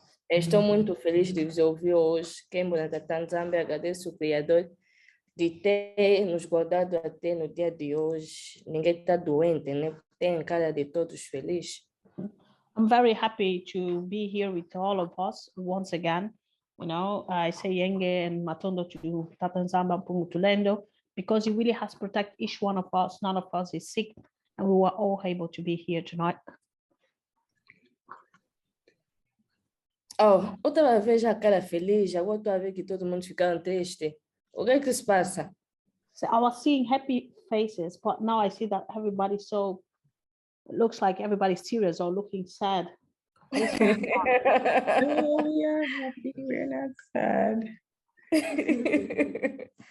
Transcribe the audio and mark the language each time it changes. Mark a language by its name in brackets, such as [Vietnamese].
[Portuguese] Estou muito feliz de vos ouvir hoje. Quem mora Tata Nzambe, agradeço o Criador de ter nos guardado até no dia de hoje. Ninguém está doente, né? Tem cara de todos felizes. [English] I'm very happy to be here with all of us once again. You know, I say Yenge and Matondo to Tata Nzambe Mpungutulendo because he really has protected each one of us. None of us is sick, and we were all able to be here tonight. [Portuguese] Oh, outra vez a cara feliz, agora estou a ver que todo mundo ficaram triste. O que é que se passa? [English] So I was seeing happy faces, but now I see that everybody's it looks like everybody's serious or looking sad. Oh, we are happy, we're not sad.